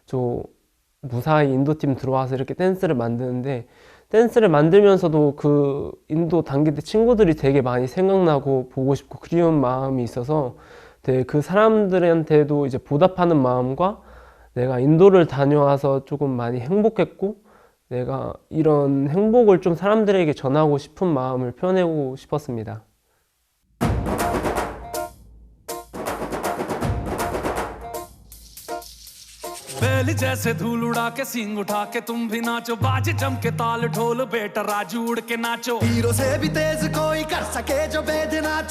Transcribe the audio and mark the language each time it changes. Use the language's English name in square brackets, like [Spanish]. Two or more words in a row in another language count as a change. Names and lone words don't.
[Korean] 무사히 인도 팀 들어와서 이렇게 댄스를 만드는데, 댄스를 만들면서도 그 인도 단기 때 친구들이 되게 많이 생각나고 보고 싶고 그리운 마음이 있어서 네, 그 사람들한테도 이제 보답하는 마음과 내가 인도를 다녀와서 조금 많이 행복했고 내가 이런 행복을 좀 사람들에게 전하고 싶은 마음을 표현하고 싶었습니다. [Hindi] बैल जैसे धूल उड़ा के सींग उठा के तुम भी नाचो बाजे जम के ताल ढोल बेटा राजू उड़ के नाचो हीरो से भी तेज कोई कर सके जो बेद नाचो